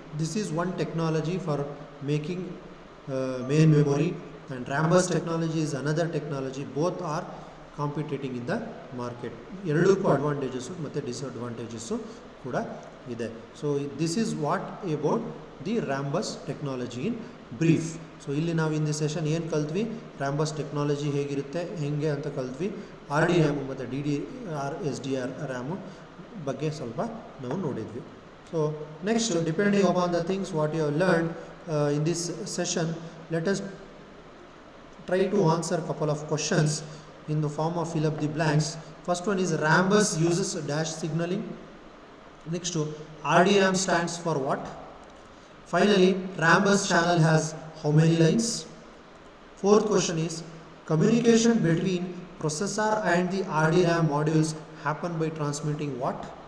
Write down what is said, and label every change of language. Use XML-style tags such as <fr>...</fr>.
<en>This is one technology for making main memory, and Rambus technology is another technology. Both are competing in the market.</en> <kn>ಎರಡಕ್ಕೂ advantages ಮತ್ತು disadvantages ಕೂಡ ಇದೆ.</kn> <en>So this is what about the Rambus technology in brief.</en> <kn>So ಇಲ್ಲಿ ನಾವು in the session ಏನು ಕಲ್ತ್ವಿ, Rambus technology ಹೇಗಿರುತ್ತೆ ಹೆಂಗೆ ಅಂತ ಕಲ್ತ್ವಿ. ಆರ್ ಡಿ ರ್ಯಾಮು ಮತ್ತು D D R S D R RAM ಬಗ್ಗೆ ಸ್ವಲ್ಪ ನಾವು ನೋಡಿದ್ವಿ.</kn> <en>So next, depending upon the things what you have learned in this session, let us try to answer a couple of questions in the form of fill up the blanks. First one is Rambus uses dash signaling. Next, RDRAM stands for what? Finally, Rambus channel has how many lines? Fourth question is communication between processor and the RDRAM modules happen by transmitting what?</en>